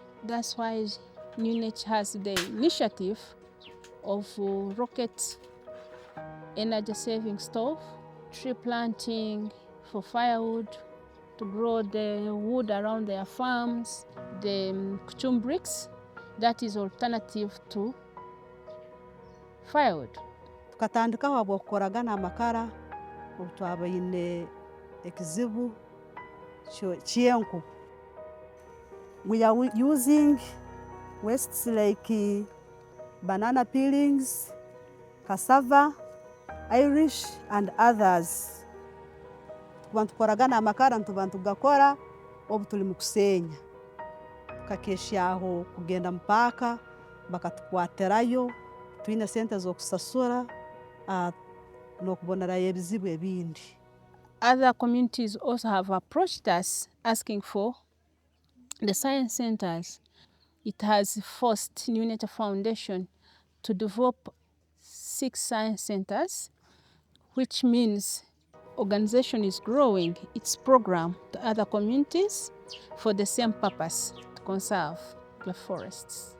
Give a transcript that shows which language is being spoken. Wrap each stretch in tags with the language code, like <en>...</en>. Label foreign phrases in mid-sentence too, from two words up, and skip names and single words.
<en>That's why UNH has the initiative of rocket energy saving stove, tree planting for firewood, to grow the wood around their farms, the kuchum bricks, that is alternative to firewood.</en> <nyo>Tukatandikaho habw'okukoragana amakara obu twabaine ekizibu ky'enku.</nyo> <en>We are using wastes like banana peelings, cassava, Irish and others.</en> <nyo>Tukuba tukoragana amakara nituba ntugakora obu tuli mu kusenya. Tukakesyaho kugenda mu paaka bakatukwatirayo, twine sente z'okusasura n'okubonerayo ebizibu ebindi.</nyo> <en>Other communities also have approached us asking for the science centers. It has forced UNETA Foundation to develop 6 science centers, which means organization is growing its program to other communities for the same purpose, to conserve the forests.</en>